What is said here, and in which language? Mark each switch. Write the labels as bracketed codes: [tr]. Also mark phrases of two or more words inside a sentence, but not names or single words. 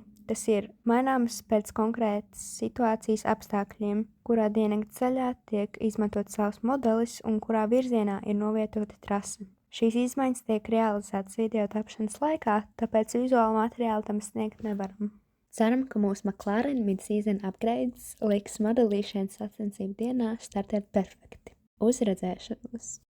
[lv] Tas ir maināms pēc konkrētas situācijas apstākļiem, kurā diennakts ceļā tiek izmantot saules modelis un kurā virzienā ir novietota trase. Šīs izmaiņas tiek realizētas video tapšanas laikā, tāpēc vizuālu materiālu tam sniegt nevaram. Ceram, ka mūsu McLaren [en] mid-season upgrades [lv] liks modelīšanas sacensību dienā startēt perfekti. Uz redzēšanos!